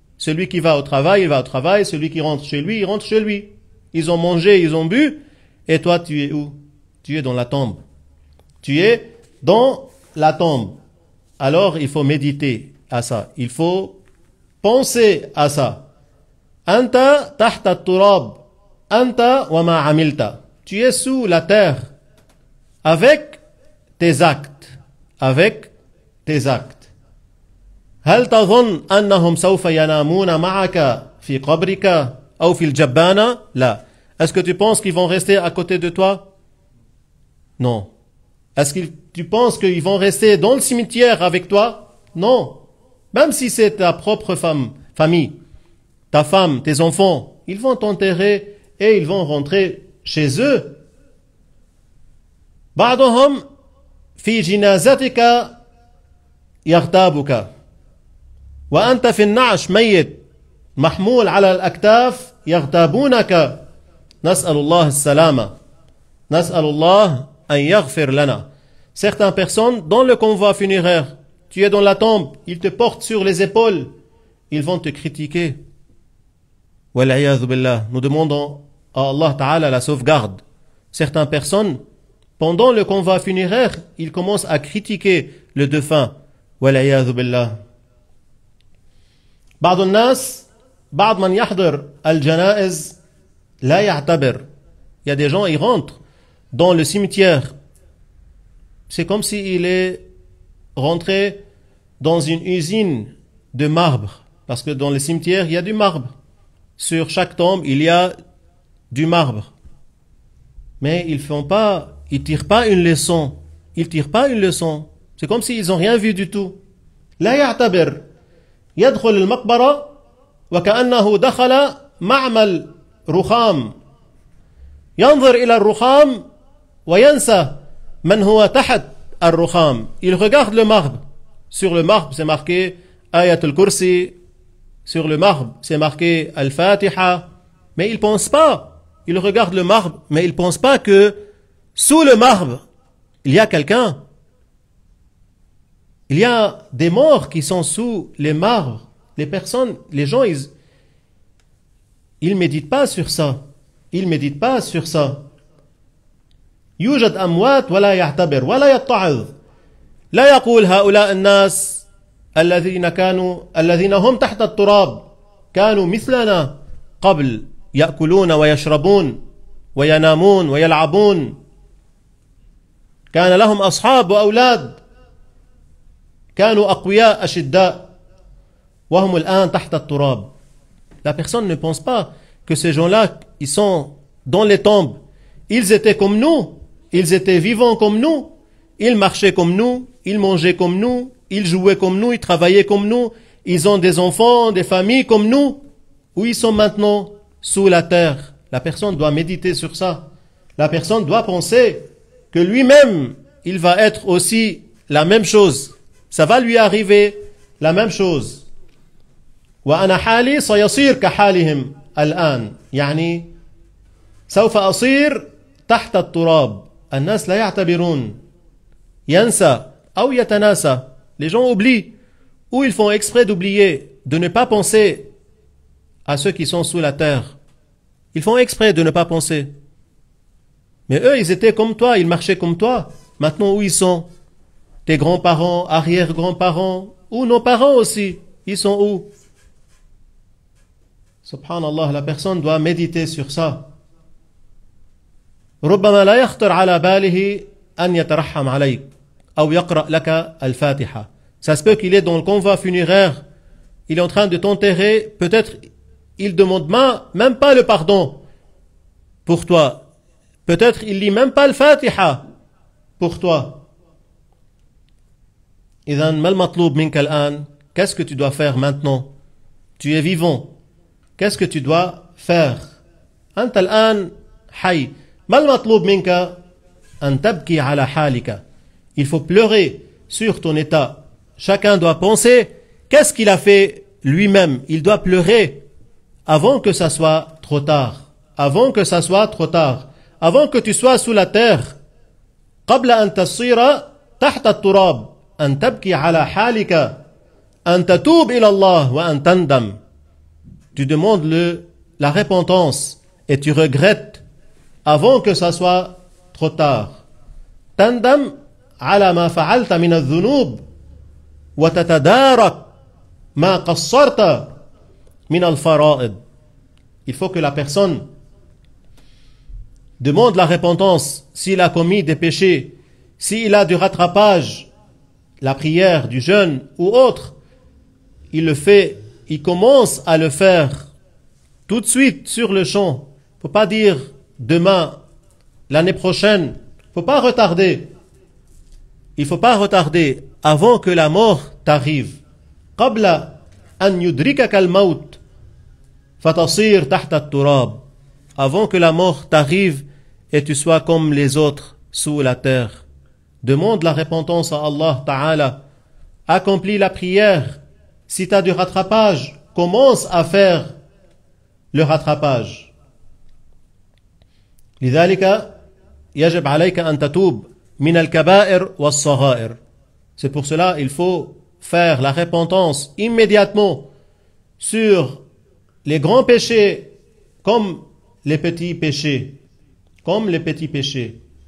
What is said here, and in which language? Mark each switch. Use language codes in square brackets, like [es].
[fr] Celui qui va au travail, il va au travail, celui qui rentre chez lui, il rentre chez lui. Ils ont mangé, ils ont bu, et toi tu es où? Tu es dans la tombe. Tu es dans la tombe. Alors il faut méditer à ça, il faut penser à ça. [ar] Anta tahta at-turab, anta wa ma amilta. [fr] Tu es sous la terre avec tes actes, [ar] هل تظن أنهم سوف ينامون معك في قبرك أو في الجبانة؟ لا. [fr] Est-ce que tu penses qu'ils vont rester à côté de toi? Non. Est-ce que tu penses qu'ils vont rester dans le cimetière avec toi? Non. Même si c'est ta propre famille, ta femme, tes enfants, ils vont t'enterrer et ils vont rentrer chez eux. [ar] بعضهم في جنازتك يغتابك وأنت في النعش ميت محمول على الأكتاف يغتابونك نسأل الله السلامة نسأل الله أن يغفر لنا. [fr] Certaines personnes dans le convoi funéraire, tu es dans la tombe, ils te portent sur les épaules, ils vont te critiquer. [ar] Wal'iyadhu billah, [fr] nous demandons à Allah Ta'ala la sauvegarde. Certaines personnes, pendant le convoi funéraire, ils commencent à critiquer le défunt. [ar] Wal'iyadhu billah. بعض الناس بعض من يحضر الجنائز لا يعتبر. [fr] Il y a des gens, ils rentrent dans le cimetière. C'est comme s'il est rentré dans une usine de marbre. Parce que dans le cimetière, il y a du marbre. Sur chaque tombe, il y a du marbre. Mais ils tirent pas une leçon. C'est comme s'ils n'ont rien vu du tout. [ar] لا يعتبر. يدخل المقبرة وكأنه دخل معمل رخام ينظر إلى الرخام وينسى من هو تحت الرخام. [fr] Il regarde le marbre. Sur le marbre, c'est marqué Ayat al-Kursi. Sur le marbre, c'est marqué Al-Fatiha. Mais il ne pense pas. Il regarde le marbre, mais il ne pense pas que sous le marbre, il y a quelqu'un. Il y a des morts qui sont sous les marbres. Les personnes, les gens, ils ne méditent pas sur ça. Ils ne méditent pas sur ça. [ar] يوجد أموات ولا يعتبر ولا يتعظ. لا يقول هؤلاء الناس الذين هم تحت التراب كانوا مثلنا قبل يأكلون ويشربون وينامون ويلعبون كان لهم أصحاب وأولاد كانوا أقوياء أشداء وهم الآن تحت التراب. [fr] La personne ne pense pas que ces gens-là, ils sont dans les tombes. Ils étaient comme nous, ils étaient vivants comme nous, ils marchaient comme nous, ils mangeaient comme nous, ils jouaient comme nous, ils travaillaient comme nous, ils ont des enfants, des familles comme nous. Où ils sont maintenant? Sous la terre. La personne doit méditer sur ça. La personne doit penser que lui-même, il va être aussi la même chose. Ça va lui arriver la même chose. [ar] وأنا حالي سيصير كحالهم الآن. يعني سوف أصير تحت التراب. الناس لا يعتبرون. ينسى أو يتناسى. [fr] Les gens oublient ou ils font exprès d'oublier, de ne pas penser à ceux qui sont sous la terre. Ils font exprès de ne pas penser. Mais eux, ils étaient comme toi, ils marchaient comme toi. Maintenant, où ils sont? Tes grands-parents, arrière-grands-parents, ou nos parents aussi, ils sont où? Subhanallah, la personne doit méditer sur ça. [ar] ربما لا يخطر على باله أن يترحم عليك أو يقرأ لك الفاتحة. [fr] Ça se peut qu'il est dans le convoi funéraire, il est en train de t'enterrer, peut-être il demande même pas le pardon pour toi. Peut-être il lit même pas le Fatiha pour toi. [ar] إذن ما المطلوب منك الآن? [fr] Qu'est-ce que tu dois faire maintenant? Tu es vivant. Qu'est-ce que tu dois faire? [ar] أنت الآن حي. ما المطلوب منك؟ أن تبكي على حالك. [fr] Il faut pleurer sur ton état. Chacun doit penser qu'est-ce qu'il a fait lui-même. Il doit pleurer avant que ça soit trop tard. Avant que ça soit trop tard. Avant que tu sois sous la terre. [ar] قبل أن تصير تحت التراب. أن تبكي على حالك. أن تتوب إلى الله وأن تندم. [fr] Tu demandes la repentance et tu regrettes avant que ça soit trop tard. [ar] تندم على ما فعلت من الذنوب وتتدارك ما قصرت من الفرائض. [fr] Il faut que la personne demande la repentance s'il a commis des péchés, s'il a du rattrapage, la prière, du jeûne ou autre, il le fait, il commence à le faire tout de suite sur le champ. Il ne faut pas dire demain, l'année prochaine, il ne faut pas retarder. Il ne faut pas retarder avant que la mort t'arrive. [ar] قبل أن يدركك الموت فتصير تحت التراب. [fr] Avant que la mort t'arrive et tu sois comme les autres sous la terre. Demande la repentance à Allah Ta'ala. Accomplis la prière. Si tu as du rattrapage, commence à faire le rattrapage. [ar] لذلك يجب عليك أن تتوب من الكبائر والصغائر. [fr] C'est pour cela il faut faire la repentance immédiatement sur les grands péchés comme les petits péchés. Comme les petits péchés.